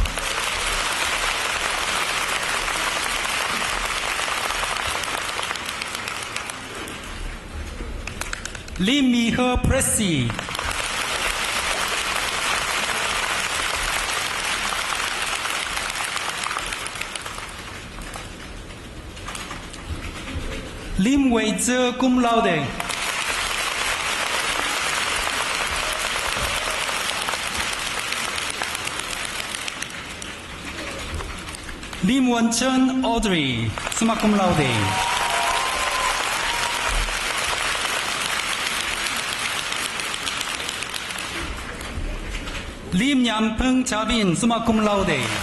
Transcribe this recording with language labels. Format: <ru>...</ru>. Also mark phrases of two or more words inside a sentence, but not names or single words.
<la>Lim Mi-he Pressy. Lim Wei-zhe cum laude. Lim Wen-chen Audrey, summa cum laude. Lim Yan-peng Chavin, summa cum laude.</la>